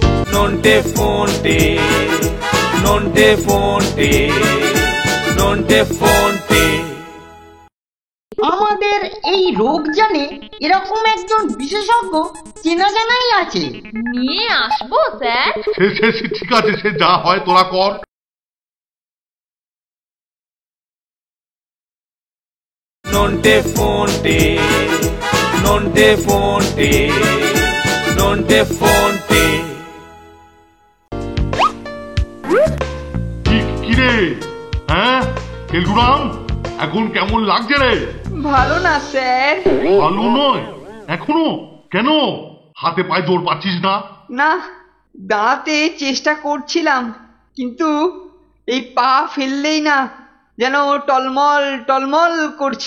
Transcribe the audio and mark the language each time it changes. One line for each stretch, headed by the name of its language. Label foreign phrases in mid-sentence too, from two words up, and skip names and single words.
Bangla: নন্টে ফন্টে, নন্টে ফন্টে, নন্টে ফন্টে। আমাদের এই রোগ জানে এরকম একজন বিশেষজ্ঞ চেনা জানাই আছে। নিয়ে আসবো স্যার। সে ঠিক আছে, সে যা হয় তোরা কর। Nonte fonte, nonte fonte, nonte fonte. হ্যাঁ কেলটুরাম, এখন কেমন লাগছে রে? ভালো না স্যার। ভালো নয় এখনো? কেন? হাতে পায়ে জোর পাচ্ছিস না? না, দাঁড়াতে চেষ্টা করছিলাম, কিন্তু এই পা ফেললেই না যেন টলমল টলমল করছে।